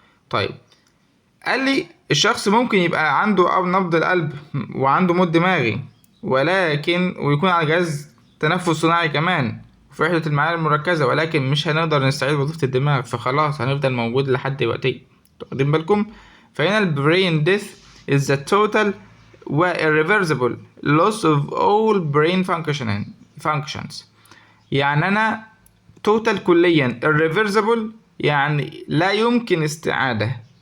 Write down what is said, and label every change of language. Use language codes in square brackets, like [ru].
[ar] طيب، قال لي الشخص ممكن يبقى عنده نبض القلب وعنده موت دماغي، ولكن ويكون على جهاز تنفس صناعي كمان في وحدة المعايير المركزة، ولكن مش هنقدر نستعيد وظيفة الدماغ، فخلاص هنفضل موجود لحد وقتي. واخدين بالكم؟ فهنا البرين [en] death is the total و irreversible loss of all brain functions. [ar] يعني أنا total كليا، irreversible يعني لا يمكن استعادة.